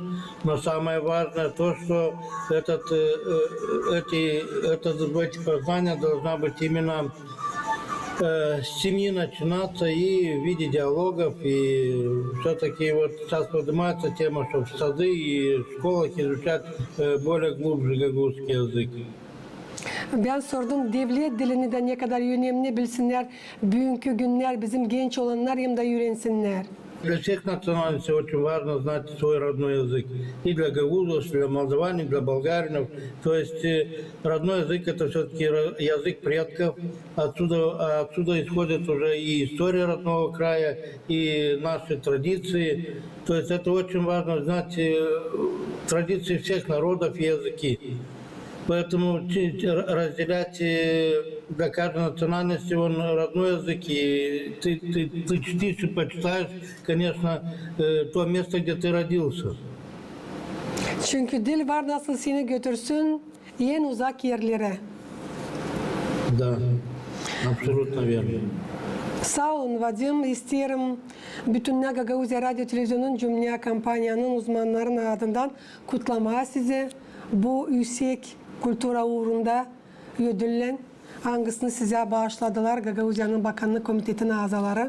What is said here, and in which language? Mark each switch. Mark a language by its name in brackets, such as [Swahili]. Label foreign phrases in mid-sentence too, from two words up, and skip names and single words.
[Russian] Но самое важное то, что эти познания должна быть именно с семьи начинаться и в виде диалогов. И все-таки вот сейчас поднимается тема, что в сады и в школах изучать более глубже гагаузский язык. [Gagauz] Ben sordum devlet dilini de ne kadar önemli bilsinler. Bugünkü günler bizim genç olanlar hem de öğrensinler. [Russian] Для всех национальностей очень важно знать свой родной язык. И для гагаузов, и для молдаван, и для болгаринов. То есть родной язык это все-таки язык предков. Отсюда исходит уже и история родного края, и наши традиции. То есть это очень важно знать традиции всех народов и языки. Поэтому разделять для каждой национальности он родной язык, и ты чтишь и почитаешь, конечно, то место, где ты родился. [Gagauz] Çünkü dil var nasıl seni götürsün en uzak yerlere. [Russian] Да, абсолютно верно. [Gagauz] Sağ olun Vadim. İsterim bütün Gagauzya Radyo Televizyonu'nun cümle kampanyanın uzmanlarının adından kutlama sizi. Bu yüksek kültüra uğrunda ödüllen hangisini size bağışladılar Gagauzya'nın Bakanlık Komitesi'nin azaları.